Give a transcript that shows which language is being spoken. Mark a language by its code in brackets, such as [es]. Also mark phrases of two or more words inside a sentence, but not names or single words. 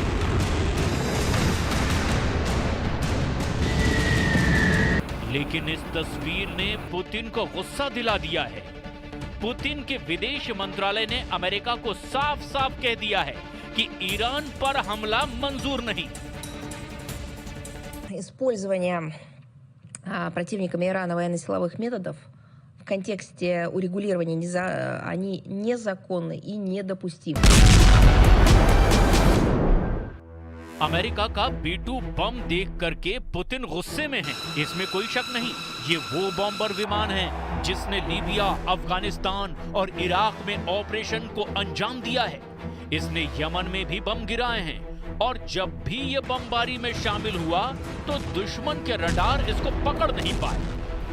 [hi] लेकिन इस तस्वीर ने पुतिन को गुस्सा दिला दिया है। पुतिन के विदेश मंत्रालय ने अमेरिका को साफ साफ कह दिया है कि ईरान पर हमला मंजूर नहीं। [ru] Противниками Ирана военно-силовых методов в контексте урегулирования они незаконны и недопустимы. [hi] अमेरिका का B-2 बम देख करके पुतिन गुस्से में है, इसमें कोई शक नहीं। ये वो बॉम्बर विमान है जिसने लीबिया, अफगानिस्तान और इराक में ऑपरेशन को अंजाम दिया है। इसने यमन में भी बम गिराए हैं और जब भी ये बमबारी में शामिल हुआ तो दुश्मन के रडार इसको पकड़ नहीं पाए।